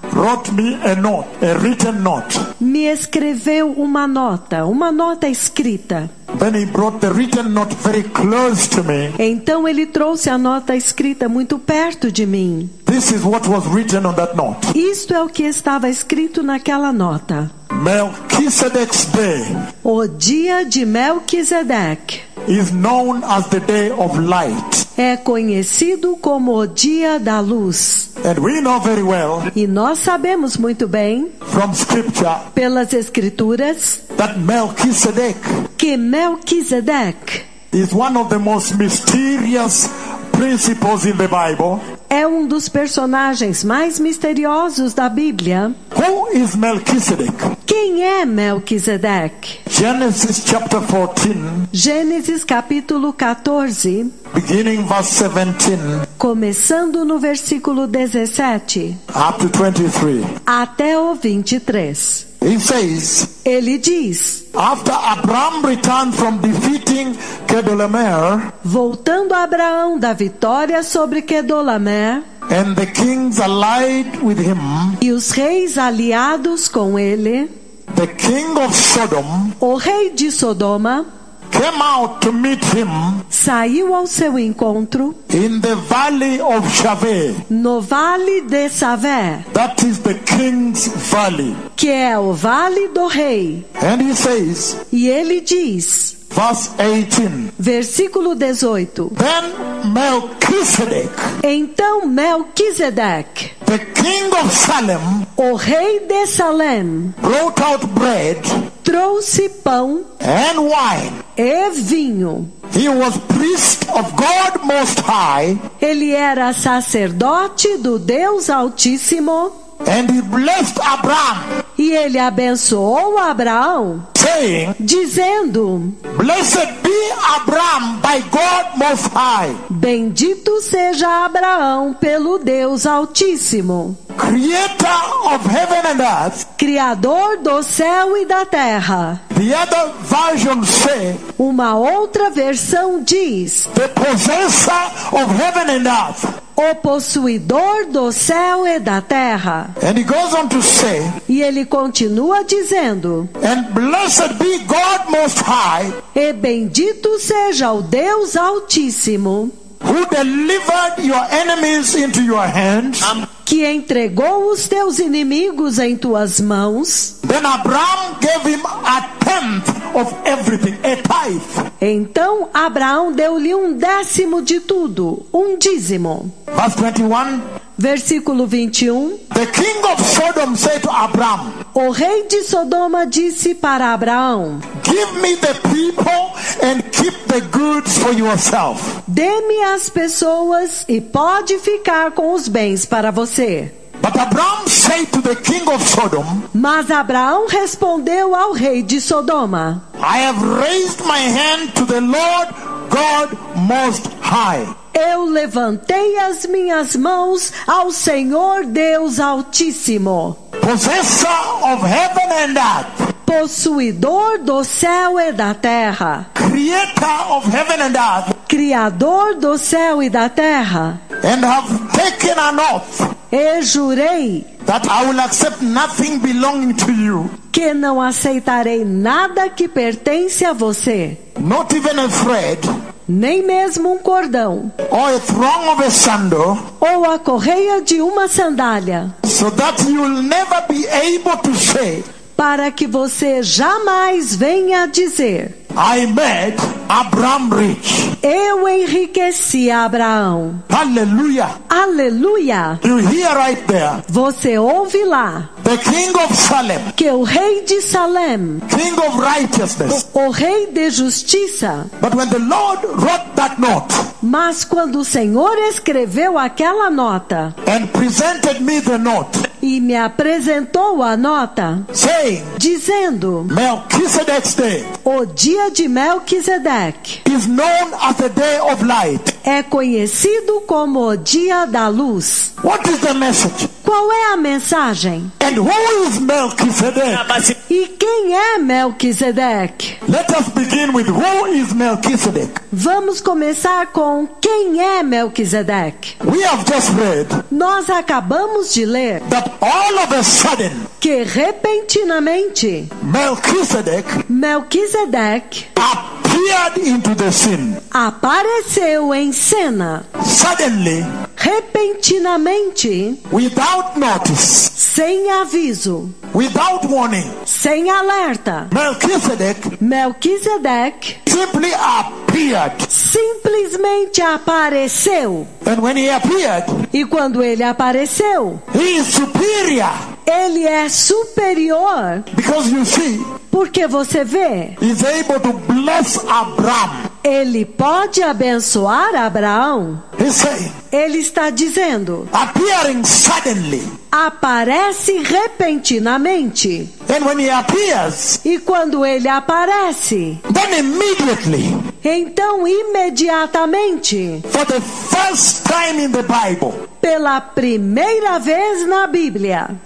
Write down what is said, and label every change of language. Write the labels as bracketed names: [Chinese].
[English] wrote me a note, a written note. [Portuguese] me escreveu uma nota escrita. [English] Then he brought the written note very close to me. [Portuguese] Então ele trouxe a nota escrita muito perto de mim. [English] This is what was written on that note. [Portuguese] Isto é o que estava escrito naquela nota. [English] Melchizedek's day [Portuguese] O dia de Melquisedeque [English] is known as the day of light. [Portuguese] é conhecido como o dia da luz. [English] And we know very well [Portuguese] E nós sabemos muito bem, [English] from scripture, [Portuguese] pelas escrituras, [English] that Melchizedek [Portuguese] que Melquisedeque [English] is one of the most mysterious principles in the Bible. [Portuguese] é um dos personagens mais misteriosos da Bíblia. [English] Who is Melchizedek? [Portuguese] Quem é Melquisedeque? [English] Genesis chapter 14, [Portuguese] Gênesis capítulo 14, [English] beginning verse 17 [Portuguese] começando no versículo 17 [English] up to 23. [Portuguese] até o 23. [English] He says, [Portuguese] Ele diz: [English] after Abraham returned from defeating Kedorlaomer, [Portuguese] voltando a Abraão da vitória sobre Quedorlaomer, [English] and the kings allied with him, [Portuguese] e os reis aliados com ele, [English] the king of Sodom [Portuguese] o rei de Sodoma [English] came out to meet him [Portuguese] saiu ao seu encontro [English] in the valley of Shaveh. [Portuguese] no vale de Savé, [English] That is the king's valley. [Portuguese] que é o vale do rei. [English] And he says, [Portuguese] E ele diz: [English] verse 18. [Portuguese] Versículo 18. [English] Then Melchizedek, [Portuguese] Então Melquisedeque, [English] the king of Salem, [Portuguese] o rei de Salem, [English] brought out bread [Portuguese] trouxe pão [English] and wine. [Portuguese] e vinho. [English] He was priest of God Most High, [Portuguese] Ele era sacerdote do Deus Altíssimo [English] and he blessed Abraham, [Portuguese] e ele abençoou Abraão, [English] saying, [Portuguese] dizendo: [English] Blessed be Abraham by God Most High, [Portuguese] Bendito seja Abraão pelo Deus Altíssimo, [English] creator of heaven and earth. [Portuguese] Criador do céu e da terra. [English] The other version say, [Portuguese] Uma outra versão diz: [English] the possessor of heaven and earth. [Portuguese] o possuidor do céu e da terra. [English] And he goes on to say, [Portuguese] E ele continua dizendo: [English] and blessed be God Most High, [Portuguese] e bendito seja o Deus Altíssimo, [English] who delivered your enemies into your hands. [Portuguese] que entregou os teus inimigos em tuas mãos. [English] Then Abraham gave him a tenth of everything, a tithe. [Portuguese] Então Abraão deu-lhe 1/10 de tudo, dízimo. [English] Verse 21, [Portuguese] Versículo 21. [English] the king of Sodom said to Abraham, [Portuguese] O rei de Sodoma disse para Abraão: [English] give me the people and keep the goods for yourself. [Portuguese] Dê-me as pessoas e pode ficar com os bens para você. [English] But Abraham said to the king of Sodom, [Portuguese] Mas Abraão respondeu ao rei de Sodoma: [English] I have raised my hand to the Lord God Most High. [Portuguese] Eu levantei as minhas mãos ao Senhor Deus Altíssimo, [English] Possessor of heaven and earth, [Portuguese] possuidor do céu e da terra, [English] creator of heaven and earth, [Portuguese] Criador do céu e da terra, [English] and have taken an oath [Portuguese] e jurei [English] that I will accept nothing belonging to you, [Portuguese] que não aceitarei nada que pertence a você, [English] not even a thread [Portuguese] nem mesmo um cordão, [English] or a thong of a sandal, [Portuguese] ou a correia de uma sandália, [English] so that you will never be able to say, [Portuguese] para que você jamais venha a dizer: [English] I made Abraham rich. [Portuguese] eu enriqueci Abraão. [English] Hallelujah. [Portuguese] Aleluia! [English] You hear right there. [Portuguese] Você ouve lá [English] The king of Salem, [Portuguese] que o rei de Salem, [English] king of righteousness. [Portuguese] o rei de justiça, [English] But when the Lord wrote that note [Portuguese] mas quando o Senhor escreveu aquela nota [English] and presented me the note, [Portuguese] e me apresentou a nota, [English] saying, [Portuguese] dizendo: [English] Melchizedek's day [Portuguese] o dia de Melquisedeque [English] is known as the day of light. [Portuguese] é conhecido como o dia da luz. [English] What is the message? [Portuguese] Qual é a mensagem? [English] And who is Melchizedek? [Portuguese] E quem é Melquisedeque? [English] Let us begin with who is Melchizedek. [Portuguese] Vamos começar com quem é Melquisedeque. [English] We have just read [Portuguese] Nós acabamos de ler [English] that all of a sudden [Portuguese] que repentinamente Melquisedeque [English] appeared into the scene. [Portuguese] apareceu em cena. [English] Suddenly, [Portuguese] Repentinamente, [English] without notice, [Portuguese] sem aviso, [English] without warning, [Portuguese] sem alerta, Melquisedeque [English] simply appeared. [Portuguese] simplesmente apareceu. [English] And when he appeared, [Portuguese] E quando ele apareceu, [English] he is superior. [Portuguese] ele é superior, [English] Because you see, [Portuguese] porque você vê, [English] he's able to bless Abraham. [Portuguese] ele pode abençoar Abraão. [English] He's saying, [Portuguese] Ele está dizendo: [English] appearing suddenly. [Portuguese] aparece repentinamente. [English] And when he appears, [Portuguese] E quando ele aparece, [English] then immediately, [Portuguese] então imediatamente, [English] for the first time in the Bible, [Portuguese] pela primeira vez na Bíblia,